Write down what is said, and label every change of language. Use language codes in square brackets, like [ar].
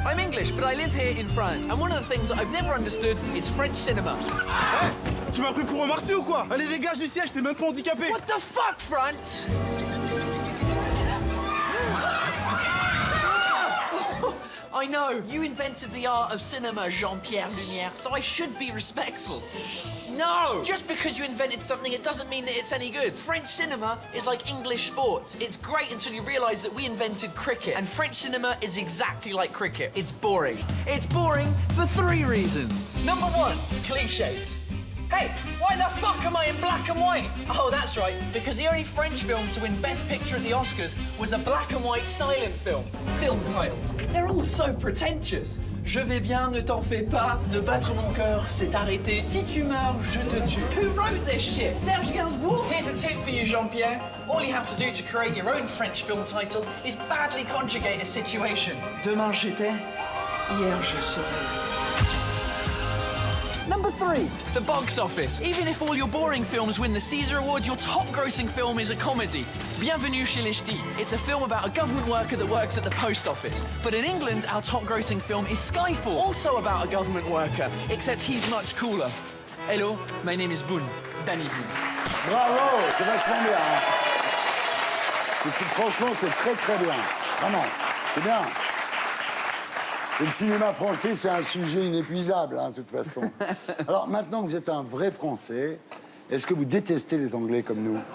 [en] I'm English, but I live here in France. And one of the things that I've never understood is French cinema. [fr] Tu m'as pris pour un Marseille ou quoi? Allez, dégage du siège, t'es même pas handicapé. [en] What the fuck, France? I know, you invented the art of cinema, Jean-Pierre Lumière, so I should be respectful. No! Just because you invented something, it doesn't mean that it's any good. French cinema is like English sports. It's great until you realize that we invented cricket. And French cinema is exactly like cricket. It's boring. It's boring for 3 reasons. Number 1, cliches. Hey, why the fuck am I in black and white? Oh, that's right, because the only French film to win Best Picture at the Oscars was a black and white silent film. Film titles. They're all so pretentious. [fr] Je vais bien, ne t'en fais pas. De battre mon cœur, c'est arrêté. Si tu meurs, je te tue. [en] Who wrote this shit? [fr] Serge Gainsbourg? [en] Here's a tip for you, Jean-Pierre. All you have to do to create your own French film title is badly conjugate a situation. [fr] Demain j'étais, hier je serai. [en] Number 3, the box office. Even if all your boring films win the Caesar Award, your top-grossing film is a comedy. [fr] Bienvenue chez les Ch'tis. [en] It's a film about a government worker that works at the post office. But in England, our top-grossing film is Skyfall, also about a government worker, except he's much cooler. Hello, my name is Boone, Danny Boone. [fr] Bravo, c'est vachement bien. Hein. Franchement, c'est très très bien. Vraiment, c'est bien. Et le cinéma français, c'est un sujet inépuisable, hein, de toute façon. Alors maintenant que vous êtes un vrai Français, est-ce que vous détestez les Anglais comme nous?